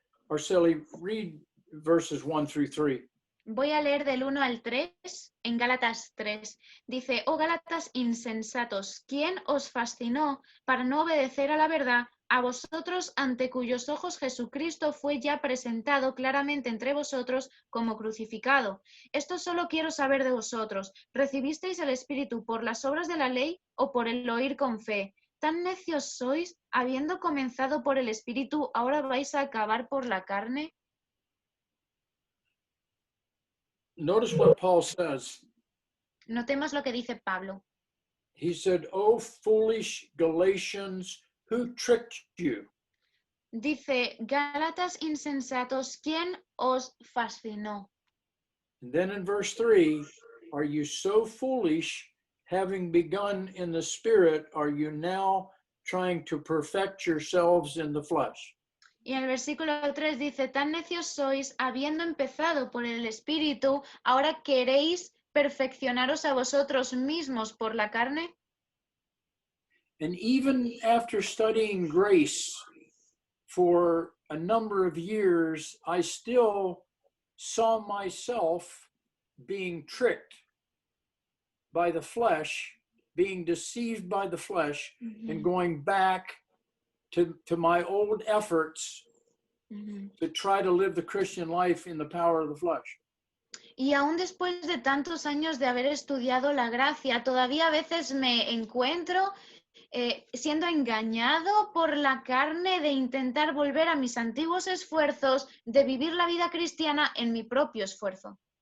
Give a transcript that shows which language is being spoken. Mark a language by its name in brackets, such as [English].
[English] Arceli, read verses 1 through 3. [Spanish] Voy a leer del 1 al 3 en Gálatas 3. Dice, oh Gálatas insensatos, ¿quién os fascinó para no obedecer a la verdad? A vosotros ante cuyos ojos Jesucristo fue ya presentado claramente entre vosotros como crucificado. Esto solo quiero saber de vosotros. ¿Recibisteis el Espíritu por las obras de la ley o por el oír con fe? ¿Tan necios sois? Habiendo comenzado por el Espíritu, ¿ahora vais a acabar por la carne? [English] Notice what Paul says. [Spanish] Notemos lo que dice Pablo. [English] He said, "Oh, foolish Galatians, who tricked you?" [Spanish] Dice, Gálatas insensatos, ¿quién os fascinó? [English] And then in verse 3, are you so foolish, having begun in the Spirit, are you now trying to perfect yourselves in the flesh? [Spanish] Y en el versículo 3 dice, tan necios sois, habiendo empezado por el Espíritu, ¿ahora queréis perfeccionaros a vosotros mismos por la carne? [English] And even after studying grace for a number of years, I still saw myself being tricked by the flesh, being deceived by the flesh, and going back to my old efforts Ujú. to try to live the Christian life in the power of the flesh. [Spanish] Y aún después de tantos años de haber estudiado la gracia, todavía a veces me encuentro siendo engañado por la carne de intentar volver a mis antiguos esfuerzos de vivir la vida cristiana en mi propio esfuerzo.